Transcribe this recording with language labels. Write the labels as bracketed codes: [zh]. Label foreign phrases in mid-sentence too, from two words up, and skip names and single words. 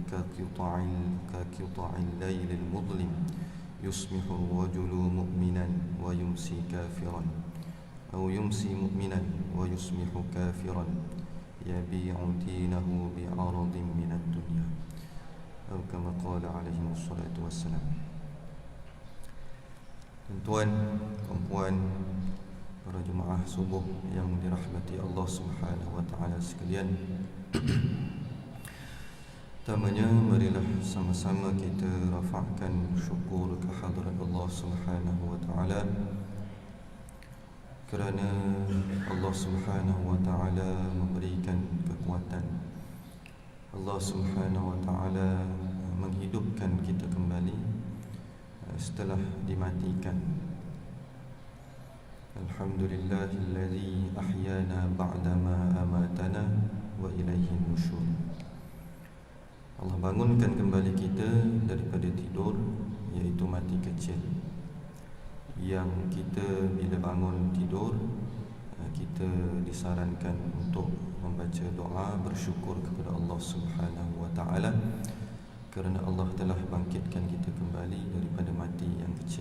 [ar] كقطع الليل المظلم يصبح الرجل مؤمنا ويمسي كافرا أو يمسي مؤمنا ويصبح كافرا يبيع دينه بعرض من الدنيا أو كما قال عليه الصلاة والسلام. [ms] Tuan, perempuan, para jemaah subuh yang dirahmati Allah [ar] سبحانه وتعالى [ms] sekalian. Pertamanya marilah sama-sama kita rafa'kan syukur kehadrat Allah [ar] سبحانه وتعالى [ms] kerana Allah [ar] سبحانه وتعالى [ms] memberikan kekuatan. Allah [ar] سبحانه وتعالى [ms] menghidupkan kita kembali setelah dimatikan. [ar] الحمد لله الذي أحيانا بعد ما أماتنا وإليه النشور. [ms] Allah bangunkan kembali kita daripada tidur, iaitu mati kecil. Yang kita bila bangun tidur, kita disarankan untuk membaca doa bersyukur kepada Allah [ar] سبحانه وتعالى [ms] kerana Allah telah bangkitkan kita kembali daripada mati yang kecil.